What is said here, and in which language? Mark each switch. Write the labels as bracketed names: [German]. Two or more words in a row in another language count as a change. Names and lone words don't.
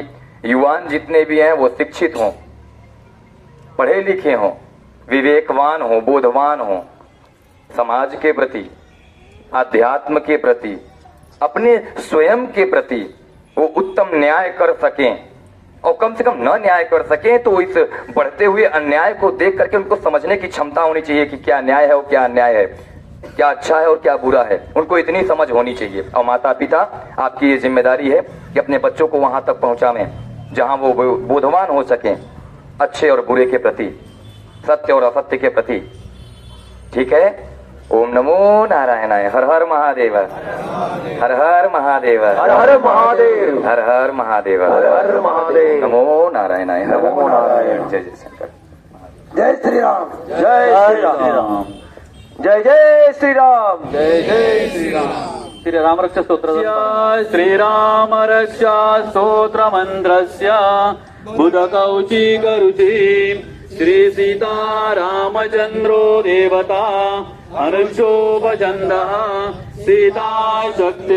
[Hindi] युवान जितने भी हैं वो शिक्षित हों, पढ़े लिखे हों, विवेकवान हों, बोधवान हों, समाज के प्रति, आध्यात्म के प्रति, अपने स्वयं के प्रति वो उत्तम न्याय कर सकें, और कम से कम न न्याय कर सकें तो इस बढ़ते हुए अन्याय को देख करके उनको समझने की क्षमता होनी चाहिए कि क्या न्याय है और क्या अन्याय है, क्या अच्छा है और क्या बुरा है। उनको इतनी समझ होनी चाहिए। और माता पिता, आपकी ये जिम्मेदारी है कि अपने बच्चों को वहां तक पहुंचावें जहां वो बोधवान हो सकें, अच्छे और बुरे के प्रति, सत्य और असत्य के प्रति। ठीक है? ओम नमो नारायणाय। हर हर महादेव, हर हर महादेव, हर हर महादेव, हर हर महादेव, हर हर महादेव। नमो नारायणाय, नमो नारायण। जय जय शंकर। जय श्री राम, जय श्री राम, जय जय श्री राम, जय जय श्री राम। श्रीराम रक्षा स्तोत्र। [Sanskrit] श्रीराम रक्षा स्तोत्र मंत्रस्य बुधकौचिकरुचि श्री सीता रामचंद्रो देवता अनुक्षोभचंदः सीता शक्ति